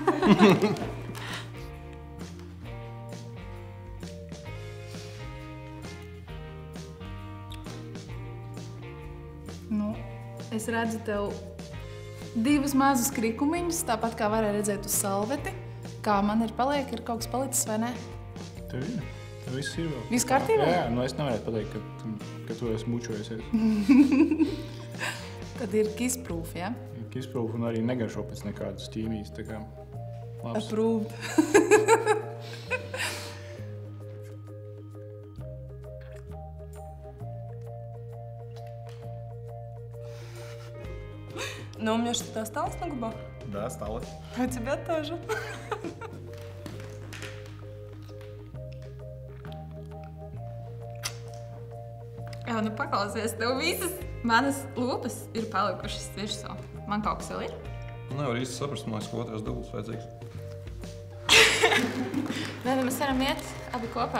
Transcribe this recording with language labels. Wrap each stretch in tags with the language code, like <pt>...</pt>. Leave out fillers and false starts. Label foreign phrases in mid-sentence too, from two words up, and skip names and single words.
<lv>Nu, es redzu tev divus mazus krikumiņus, tāpat kā varēja redzēt uz salveti. Kā man ir paliek, ir kaut kas palicis vai ne? Tev ir. Tev viss ir vēl. Viss kārtībā? Jā, nu es nevarētu pateikt, ka tu esi mučojusies. Tad ir kiss-proof, ja? Kiss-proof un arī negaršo pēc nekādas ķīmijas, tā kā labs. Approved.</lv> <ru>Ну, у меня что-то осталось на губах? Да, осталось. А у тебя тоже.</ru> <lv>Jā, nu paklausies, tev visas manas lūpas ir palikušas virsū. Man kaut kas vēl ir? Nevar īsti saprast, man liekas, ka otrais dubls vajadzīgs. Nē, mēs varam iet abi kopā.</lv>